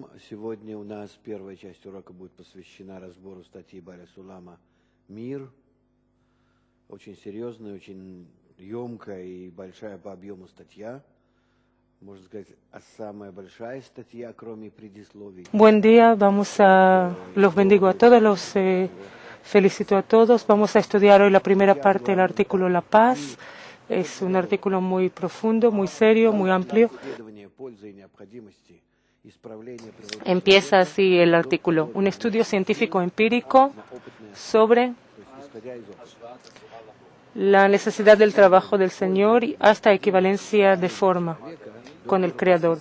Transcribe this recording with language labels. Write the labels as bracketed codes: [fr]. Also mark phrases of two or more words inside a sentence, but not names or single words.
[ru] Сегодня у нас первая часть урока будет посвящена разбору статьи Баля Сулама «Мир». Очень серьезная, очень емкая и большая по объему статья. Можно сказать, самая большая статья, кроме предисловий. [es] Buen día, los bendigo a todos, felicito a todos. Vamos a estudiar hoy la primera parte del artículo La Paz. Es un artículo muy profundo, muy serio, muy amplio. Empieza así el artículo: un estudio científico empírico sobre la necesidad del trabajo del Señor hasta equivalencia de forma con el Creador.